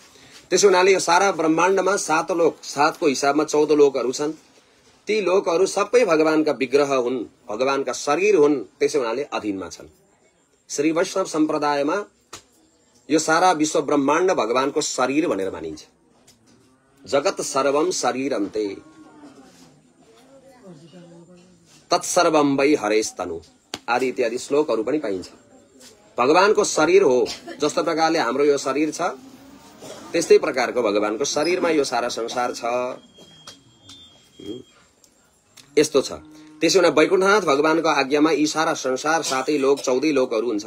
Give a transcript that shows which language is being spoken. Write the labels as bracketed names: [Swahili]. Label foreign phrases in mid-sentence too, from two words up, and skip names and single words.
[Nepali] त्यसो हुनाले यो सारा ब्रह्माण्डमा 7 लोक, 7 को हिसाबमा 14 लोकहरू छन्। ती लोकहरू सबै भगवानका विग्रह हुन्, भगवानका शरीर हुन्। त्यसो हुनाले अधीनमा छन्। श्री वैष्णव सम्प्रदायमा यो सारा विश्व ब्रह्माण्ड भगवानको शरीर भनेर मानिन्छ। [Sanskrit] जगत सर्वम शरीरम ते तत्सर्वम वै हरेस्तनु [Nepali] आदि इत्यादि श्लोकहरू पनि पाइन्छ। भगवानको शरीर हो। जस्तो प्रकारले हाम्रो यो शरीर छ, त्यस्तै प्रकारको भगवानको शरीरमा यो सारा संसार छ। यस्तो छ। त्यसो हुँदा वैकुण्ठनाथ भगवानको आज्ञामा यी सारा संसार, 7 लोक, 14 लोकहरू हुन्छन्।